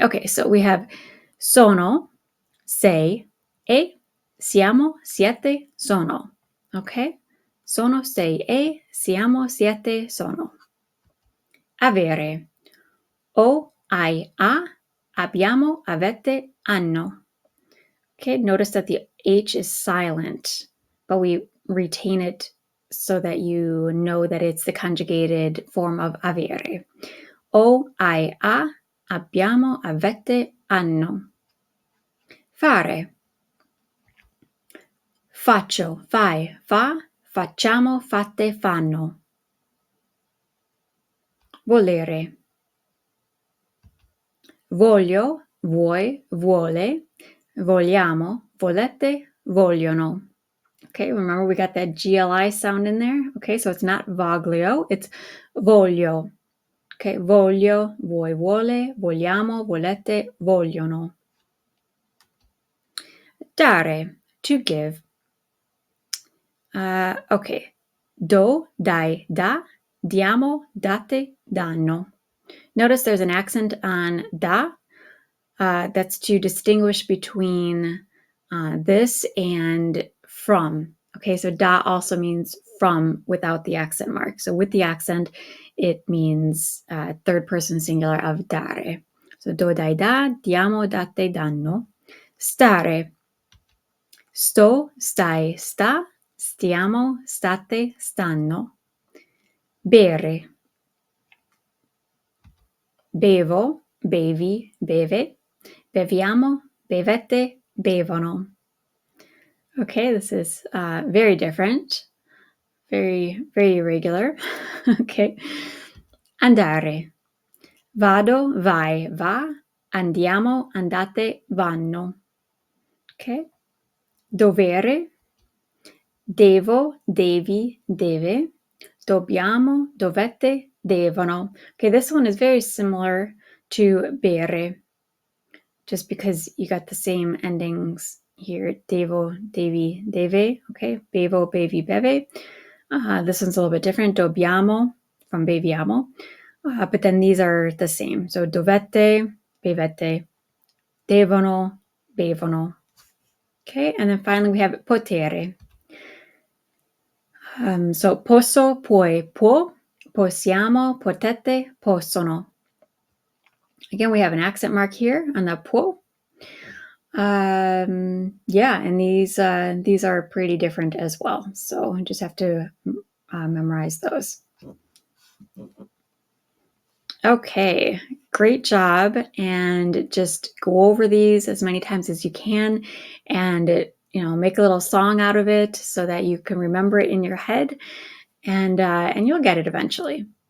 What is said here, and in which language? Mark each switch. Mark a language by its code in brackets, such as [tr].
[en] Okay, so we have [it] sono, sei, e, siamo, siete, sono. Okay, sono, sei, e, siamo, siete, sono. Avere, o, hai, a, abbiamo, avete, hanno. [en] Okay, notice that the H is silent, but we retain it so that you know that it's the conjugated form of avere. [it] O, hai, a, abbiamo, avete, hanno. Fare. Faccio, fai, fa, facciamo, fate, fanno. Volere. Voglio, vuoi, vuole, vogliamo, volete, vogliono. [en] Okay, remember we got that GLI sound in there? Okay, so it's not voglio, it's voglio. [it] Okay, voglio, vuoi, vuole, vogliamo, volete, vogliono. Dare, [en] to give. [it] Okay, do, dai, da, diamo, date, danno. [en] Notice there's an accent on da. That's to distinguish between this and from. Okay, so da also means from without the accent mark. So with the accent, it means third person singular of dare. [it] So do, dai, da, diamo, date, danno. Stare. Sto, stai, sta, stiamo, state, stanno. Bere. Bevo, bevi, beve. Beviamo, bevete, bevono. [en] Okay, this is very different, very, very irregular. [it] Okay. Andare. Vado, vai, va. Andiamo, andate, vanno. Okay. Dovere. Devo, devi, deve. Dobbiamo, dovete, devono. [en] Okay, this one is very similar to bere, just because you got the same endings here. [it] Devo, devi, deve. [en] Okay, [it] bevo, bevi, beve. [en] This one's a little bit different. Dobbiamo from beviamo. But then these are the same. [it] So dovete, bevete, devono, bevono. [en] Okay, and then finally we have potere. [it] So posso, puoi, può, possiamo, potete, possono. [en] Again, we have an accent mark here on the può. Yeah, and these are pretty different as well. So you just have to memorize those. Okay, great job. And just go over these as many times as you can, and make a little song out of it so that you can remember it in your head, and you'll get it eventually.